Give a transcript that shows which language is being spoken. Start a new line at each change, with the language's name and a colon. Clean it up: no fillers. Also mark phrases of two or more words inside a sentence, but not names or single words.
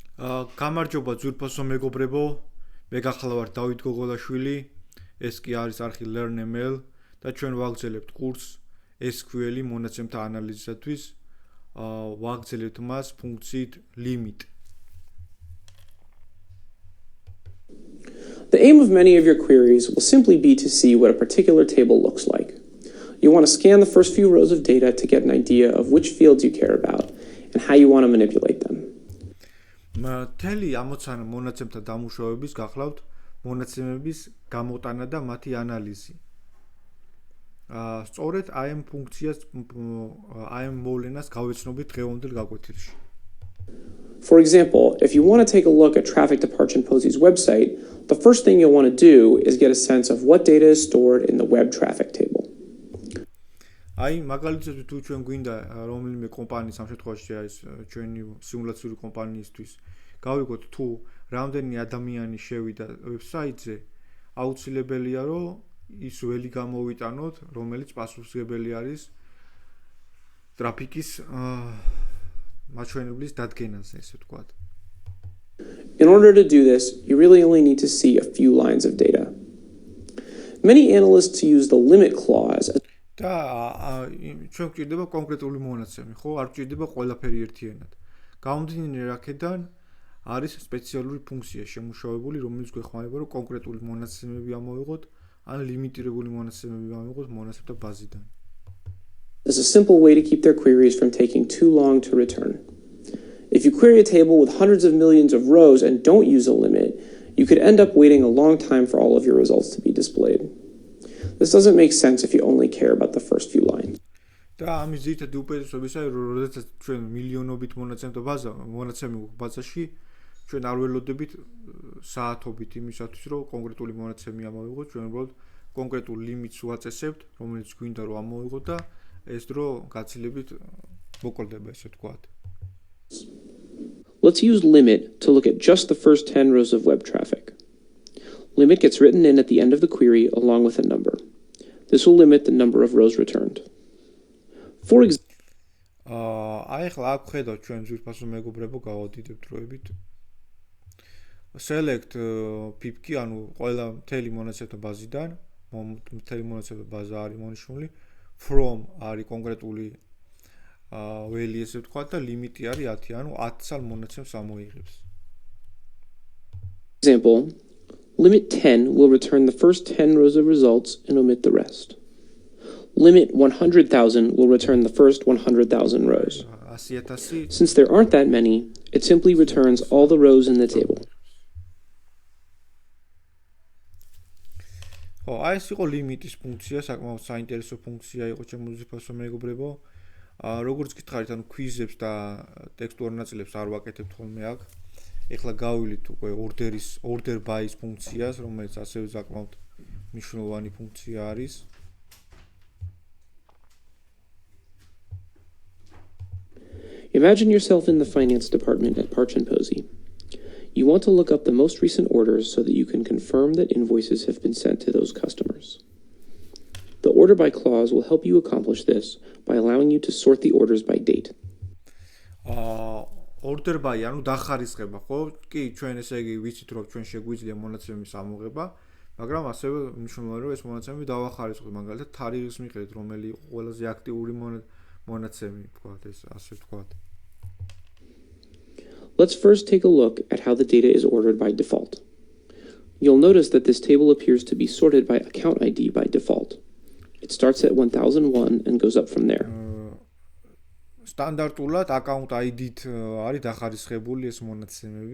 Georgian: გამარჯობა ძვირფასო მეგობრებო, მე გახლავართ დავით გოგოლაშვილი, ეს კი არის არხი learn.ml და ჩვენ ვაგრძელებთ კურსს SQL-ი მონაცემთა ანალიზისათვის, ვაგრძელებთ მას ფუნქციით limit.
English: The aim of many of your queries will simply be to see what a particular table looks like. You want to scan the first few rows of data to get an idea of which fields you care about and how you want to manipulate them.
Georgian: მთელი ამოცანა მონაცემთა დამუშავების გახლავთ მონაცემების გამოტანა და მათი ანალიზი. სწორედ აი ამ ფუნქციას აი ამ მოვლენას გავეცნობით დღევანდელ გაკვეთილში.
English: For example, if you want to take a look at traffic to Parchin-Posey's website, the first thing you'll want to do is get a sense of what data is stored in the web traffic table.
Georgian: აი მაგალითად თუ ჩვენ გვინდა რომელიმე კომპანიის ამ შემთხვევაში ეს ჩვენი სიმულაციური კომპანიისთვის გავიგოთ თუ რამდენი ადამიანი შევიდა ვებსაიტზე, აუცილებელია რომ ის ველი გამოვიტანოთ, რომელიც პასუხისმგებელი არის ტრაფიკის მაჩვენებლის დადგენაზე, ესე ვთქვათ.
English: In order to do this, you really only need to see a few lines of data. Many analysts use the limit clause.
Georgian: და ჩვენ გვჭირდება კონკრეტული მონაცემი, ხო? არ გვჭირდება ყველაფერი ერთიანად. გამომდინარე აქედან არის სპეციალური ფუნქცია შემუშავებული, რომელიც გვეხმარება, რომ კონკრეტული მონაცემები ამოვიღოთ, ან ლიმიტირებული მონაცემები ამოვიღოთ მონაცემთა ბაზიდან.
English: There's a simple way to keep their queries from taking too long to return. If you query a table with hundreds of millions of rows and don't use a limit, you could end up waiting a long time for all of your results to be displayed. This doesn't make sense if you only care about the first few lines. და ამის ძირითადი უპირატესობისა, როდესაც ჩვენ მილიონობით მონაცემი ბაზაში, ჩვენ არ ველოდებით საათობით იმისათვის, რომ კონკრეტული მონაცემი ამოვიღოთ, ჩვენ უბრალოდ კონკრეტულ ლიმიტს ვაწესებთ, რომელიც გვინდა რომ ამოვიღოთ და ეს დრო გაცილებით მოკლდება, ესე ვთქვათ. Let's use limit to look at just the first 10 rows of web traffic. Limit gets written in at the end of the query along with a number. This will limit the number of rows returned. For example,
Georgian: აი ახლა აქ ხედავთ ჩვენ ძვირფასო მეგობრებო გავადიდებთ დროებით. Select pip-კი, ანუ ყველა მთელი მონაცემთა ბაზიდან, მთელი მონაცემთა ბაზა არის მონიშნული, from არის კონკრეტული ველი, ესე ვთქვათ და ლიმიტი არის 10, ანუ 10 სალ მონაცემს ამოიღებს.
English: Example, limit 10 will return the first 10 rows of results and omit the rest. Limit 100,000 will return the first 100,000 rows. Since there aren't that many, it simply returns all the rows in the table.
Georgian: აი ეს იყო ლიმიტის ფუნქცია, საკმაოდ საინტერესო ფუნქცია იყო ჩემო ძვირფასო მეგობრებო. როგორც გითხარით, ანუ ქვიზებს და ტექსტუარ ნაწილებს არ ვაკეთებთ ხოლმე აქ. ეხლა გავივლით უკვე
English: order by-
Georgian: ის ფუნქციას, რომელიც ასევე საკმაოდ მნიშვნელოვანი ფუნქცია არის.
English: Imagine yourself in the finance department at Parchin-Posey. You want to look up the most recent orders so that you can confirm that invoices have been sent to those customers. The order by clause will help you accomplish this by allowing you to sort the orders by date. Order by,
Georgian: ანუ დახარისხება, ხო? კი, ჩვენ ესე იგი ვიცით, რომ ჩვენ შეგვიძლია მონაცემების ამოღება, მაგრამ ასევე მნიშვნელოვანია, რომ ეს მონაცემები დავახარისხოთ, მაგალითად, თარიღის მიხედვით, რომელი იყო ყველაზე აქტიური მონაცემი, ვთქვათ, ეს ასე ვთქვათ.
English: Let's first take a look at how the data is ordered by default. You'll notice that this table appears to be sorted by account ID by default. It starts at 1001 and goes up from there.
Georgian: სტანდარტულად
English: account ID-
Georgian: ით არის დახარისხებული ეს მონაცემები.